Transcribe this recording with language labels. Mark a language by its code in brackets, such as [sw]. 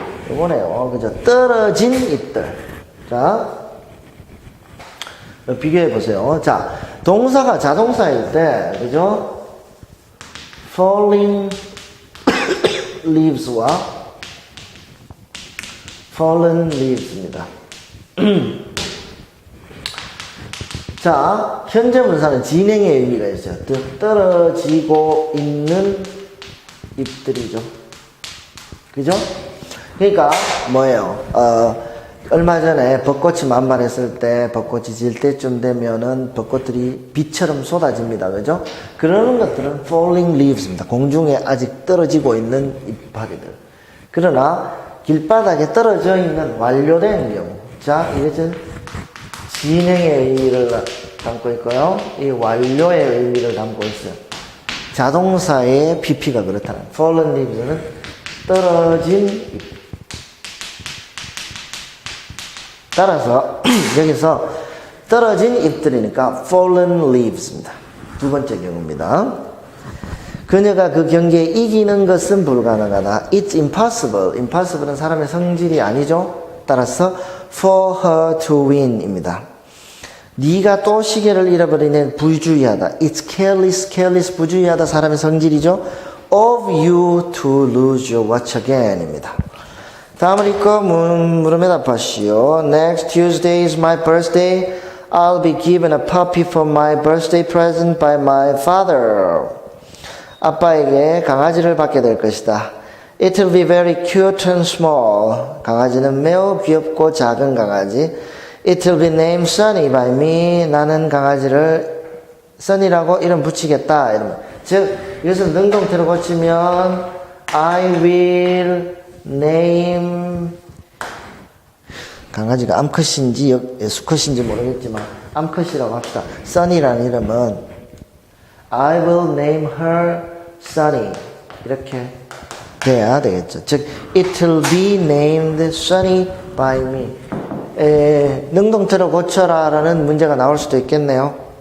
[ko] 이거네요. 그죠? 떨어진 잎들. 자, 비교해 보세요. 자, 동사가 자동사일 때, 그죠? [en] falling leaves와 fallen leaves입니다. [ko] 자, 현재 분사는 진행의 의미가 있어요. 떨어지고 있는 잎들이죠. 그죠? 그러니까 뭐예요? 얼마 전에 벚꽃이 만발했을 때, 벚꽃이 질 때쯤 되면은 벚꽃들이 비처럼 쏟아집니다. 그죠? 그러는 것들은 falling leaves입니다. 공중에 아직 떨어지고 있는 잎파리들. 그러나 길바닥에 떨어져 있는 완료된 경우. 자, 이것은 진행의 의미를 담고 있고요. 이 완료의 의미를 담고 있어요. 자동사의 PP가 그렇다는. fallen leaves는 떨어진 잎. 따라서 여기서 떨어진 잎들이니까 fallen leaves입니다. 두 번째 경우입니다. 그녀가 그 경기에 이기는 것은 불가능하다. [en] It's impossible. [ko] impossible은 사람의 성질이 아니죠. 따라서 [en] for her to win입니다. [ko] 네가 또 시계를 잃어버리는 부주의하다. [en] It's careless. [ko] careless 부주의하다 사람의 성질이죠. [en] of you to lose your watch again입니다. [ko] 다음을 읽고 물음에 답하시오. [en] Next Tuesday is my birthday. I'll be given a puppy for my birthday present by my father. [ko] 아빠에게 강아지를 받게 될 것이다. [en] It will be very cute and small. [ko] 강아지는 매우 귀엽고 작은 강아지. [en] It will be named Sunny by me. [ko] 나는 강아지를 Sunny라고 이름 붙이겠다. 이러면. 즉, 이것을 능동태로 고치면 [en] I will name [ko] 강아지가 암컷인지 수컷인지 모르겠지만 암컷이라고 합시다. Sunny라는 이름은 [en] I will name her Sunny. [ko] 이렇게 돼야 되겠죠. 즉, [en] it will be named Sunny by me. [ko] 능동태로 고쳐라 라는 문제가 나올 수도 있겠네요.